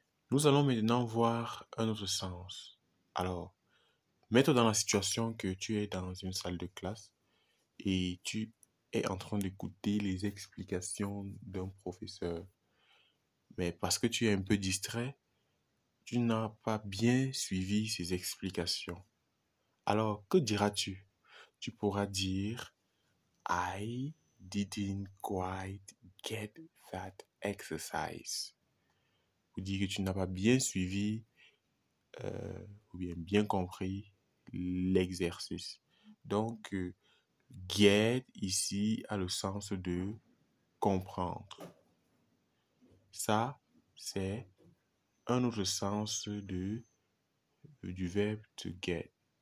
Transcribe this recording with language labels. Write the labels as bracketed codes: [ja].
[fr] Nous allons maintenant voir un autre sens. Alors, mets-toi dans la situation que tu es dans une salle de classe et tu es en train d'écouter les explications d'un professeur. Mais parce que tu es un peu distrait, tu n'as pas bien suivi ses explications. Alors, que diras-tu? Tu pourras dire [en] I didn't quite get that exercise. [fr] Ou dire que tu n'as pas bien suivi ou bien compris l'exercice. Donc, get ici a le sens de comprendre. Ça, c'est un autre sens du verbe to get.